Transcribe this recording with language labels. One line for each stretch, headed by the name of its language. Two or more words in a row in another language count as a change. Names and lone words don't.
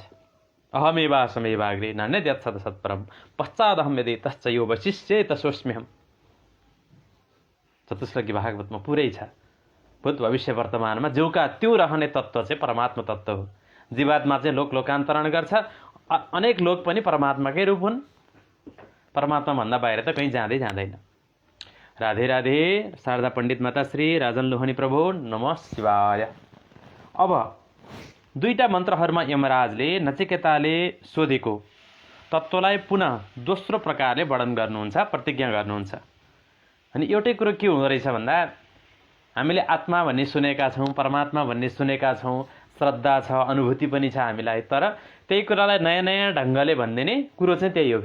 Sanskrit: अहमेवासमेवाग्रे नान्यद्यत् सत्परम पश्चादहम यदि तश्च यो वशिष्ये तसोस्म्यहम्।
Nepali: चतुश्लोकी भागवतमा पुरै छ। भूत भविष्य वर्तमानमा ज्यूका त्यो रहने तत्त्व चाहिँ परमात्मा तत्त्व हो। जीवात्मा चाहिँ लोकान्तरण गर्छ। अनेक लोक पनि परमात्माकै रूप हुन्। परमात्मा भन्दा बाहिर त कहीँ जाँदैन। राधे राधे। शारदा पण्डित माताश्री, राजन लोहनी प्रभु,
Sanskrit: नमः शिवाय।
Nepali: अब दुईटा मन्त्रहरूमा यमराजले नचिकेताले सोधेको तत्त्वलाई पुनः दोस्रो प्रकारले वर्णन गर्नुहुन्छ, प्रतिज्ञा गर्नुहुन्छ। अनि एउटै कुरो के हुँदो रहेछ भन्दा, हामीले आत्मा भन्ने सुनेका छौँ, परमात्मा भन्ने सुनेका छौँ, श्रद्धा छ, अनुभूति पनि छ हामीलाई, तर त्यही कुरालाई नयाँ नयाँ ढङ्गले भनिदिने कुरो चाहिँ त्यही हो।